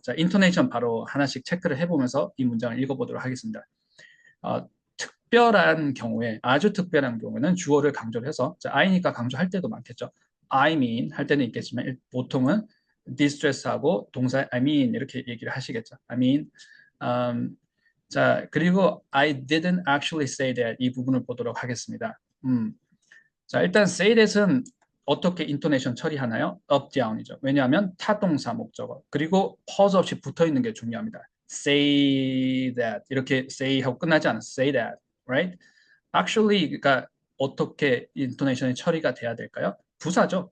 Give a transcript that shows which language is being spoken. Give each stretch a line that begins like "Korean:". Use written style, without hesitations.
Korean: 자, 인토네이션 바로 하나씩 체크를 해보면서 이 문장을 읽어보도록 하겠습니다. 특별한 경우에 아주 특별한 경우에는 주어를 강조를 해서 자, I니까 강조할 때도 많겠죠.
English: I mean
Korean: 할 때는 있겠지만 보통은 distress하고 동사 I mean 이렇게 얘기를 하시겠죠. I mean 자, 그리고
English: I didn't actually say that
Korean: 이 부분을 보도록 하겠습니다. 자, 일단 say that은 어떻게 인토네이션 처리하나요?
English: up, down
Korean: 이죠. 왜냐하면 타동사 목적어 그리고 pause 없이 붙어 있는 게 중요합니다.
English: say that
Korean: 이렇게 say 하고 끝나지 않아.
English: say that, right?
Korean: actually가 어떻게 인토네이션이 처리가 돼야 될까요? 부사죠.